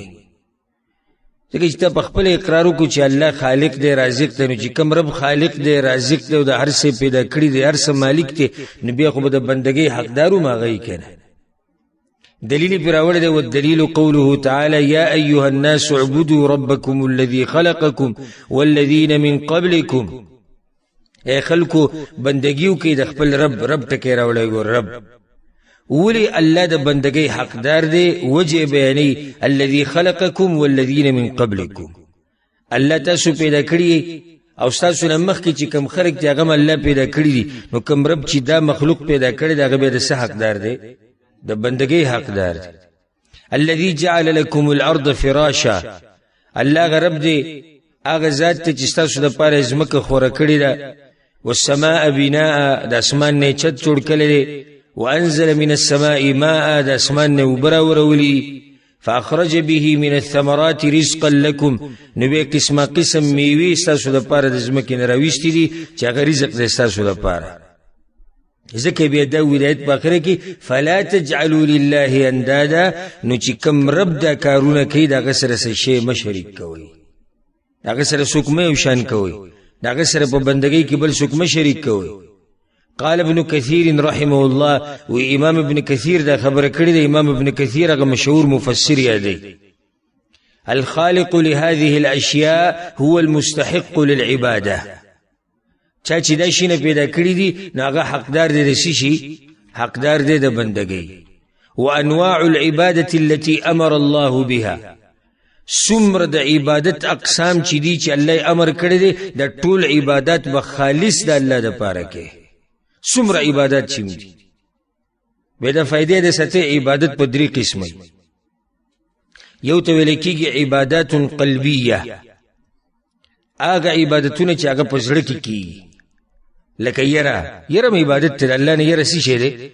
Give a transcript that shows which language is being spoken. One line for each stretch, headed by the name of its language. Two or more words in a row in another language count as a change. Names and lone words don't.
Pashto: ځکه چې ته په خپل اقرار وکړو چې الله خالق دی، رازق دی، نو چې کوم رب خالق دی، رازق دی او د هر څه پیدا کړي دی، هر څه مالک دی، نو بیا خو به د بندګۍ حقدار هم هغه یې که نه. دلیل پې راوړی دی،
Arabic: والدلیل قوله تعالی یا ایها الناس اعبدوا ربکم الذي خلقکم والذین من قبلکم.
Pashto: اے خلکو بندگیو کې د خپل رب ټکی راوړی. ګور رب ولی الله د بندګۍ حقدار دی، وجه بیانی
Arabic: الذي خلقکم والذین من قبلکم.
Pashto: الله تاسو پیدا کړي او تاسو نه مخکې چې کوم خلق دی هغه الله پیدا کړي دي، نو کوم رب چې دا مخلوق پیدا کړي دی هغه بیا د څه حقدار دی؟ د بندګۍ حقدار دی.
Arabic: الذي جعل لكم الارض فراشا،
Pashto: الله هغه رب دی هغه ذات ته چې ستاسو دپاره ځمکه خوره کړې ده.
Arabic: والسماء بناء،
Pashto: د اسمان نه چت جوړ کړی دی.
Arabic: وانزل من السماء ماء،
Pashto: د اسمان نه اوبه راورولی.
Arabic: فاخرج به من الثمرات رزقا لكم،
Pashto: نو بیا قسمه قسم میوې ستاسو دپاره د ځمکې نه راویستې دي چې هغه رزق دی ستاسو دپاره. ځکه بیا دا ولایت په آخره کې
Arabic: فلا تجعلوا لله اندادا،
Pashto: نو چې کوم رب دا کارونه کوي د هغه سره څه شی مه شریک کوئ، د هغه سره څوک مه یو شان کوئ، د هغه سره په بندګۍ کې بل څوک مه شریک کوئ.
Arabic: قال ابن كثير رحمه الله،
Pashto: وامام ابن كثير دا خبر کړی دی. امام ابن كثير هغه مشهور مفسر یادی.
Arabic: الخالق لهذه الاشياء هو المستحق للعباده.
Pashto: چا چې دا شی نه پیدا کړی دی نو هغه حقدار دی د شي، حقدار دی د بندګۍ.
Arabic: وانواع العباده التي امر الله بها،
Pashto: سمر د عبادت اقسام چې دي چې الله امر کړی دی د ټول عبادت به خالص د الله لپاره کې. سمر عبادت چې دي به د فائدې د سته عبادت په درې قسمه. یو ته ویل کېږي عبادات قلبیه، هغه عبادتونه چې هغه په زړه کې کېږي، لکه یره عبادت ته الله نه، یره څه شی دی؟